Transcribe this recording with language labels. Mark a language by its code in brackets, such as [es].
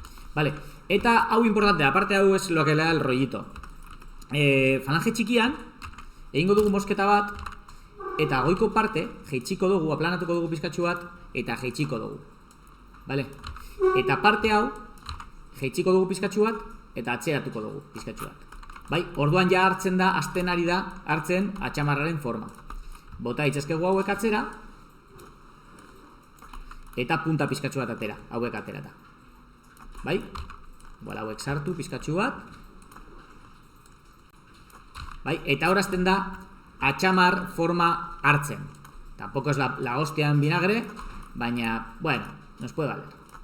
[es] Vale, [eu] eta hau [es] importante, aparte hau es lo que le da el rollito. [eu] Falange txikian, egingo dugu mosketa bat, eta goiko parte, jeitsiko dugu, aplanatuko dugu pizkatxu bat, eta jeitsiko dugu. Vale? Eta parte hau, jeitsiko dugu pizkatxu bat, eta atzeratuko dugu pizkatxu bat. Bai? Orduan ja hartzen da, hasten ari da, hartzen atxamarraren forma. Bota ditzazkegu hauek atzera, eta punta pizkatxu bat atera, hauek aterata. Bai? Bola, hauek sartu pizkatxu bat. Bai? Eta horazten da, atxamar forma hartzen. [es] Tampoco es la hostia en vinagre, [eu] baina, [es] bueno, nos puede valer.